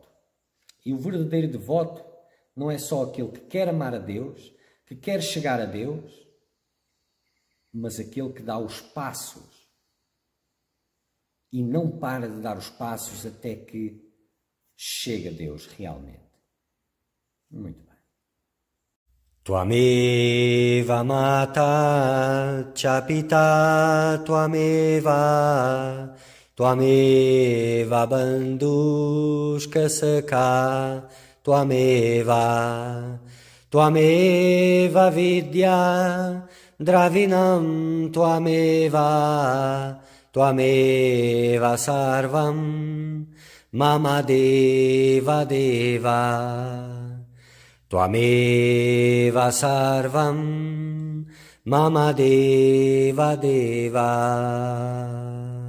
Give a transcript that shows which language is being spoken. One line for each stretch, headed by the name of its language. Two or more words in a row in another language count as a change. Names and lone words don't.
Portuguese: E o verdadeiro devoto não é só aquele que quer amar a Deus, que quer chegar a Deus, mas aquele que dá os passos e não para de dar os passos até que chegue a Deus realmente. Muito bem.
Sanskrit: त्वमेव माता च पिता त्वमेव त्वमेव बन्धुश्च सखा त्वमेव त्वमेव विद्या द्रविणं त्वमेव त्वमेव सर्वं मम देव देव त्वमेव सर्वं मम देव देव.